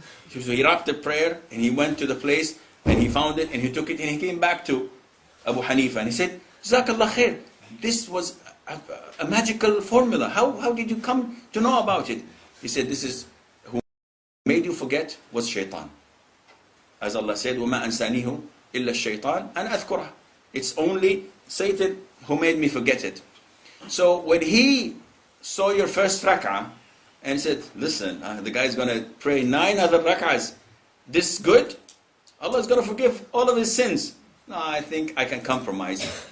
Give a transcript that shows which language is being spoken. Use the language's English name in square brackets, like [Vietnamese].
[English] So he wrapped the prayer and he went to the place and he found it and he took it and he came back to Abu Hanifa and he said, Jazakallah khair. This was a magical formula. How did you come to know about it? He said, this is who made you forget was shaitan. As Allah said, [Arabic] وَمَا أَنْسَانِهُ إِلَّا الشَّيْطَانِ أَنْ أَذْكُرَهُ. [English] It's only Satan who made me forget it. So when he saw your first rak'ah and said, listen, the guy's going to pray 9 other rak'ahs. This good? Allah's going to forgive all of his sins. No, I think I can compromise.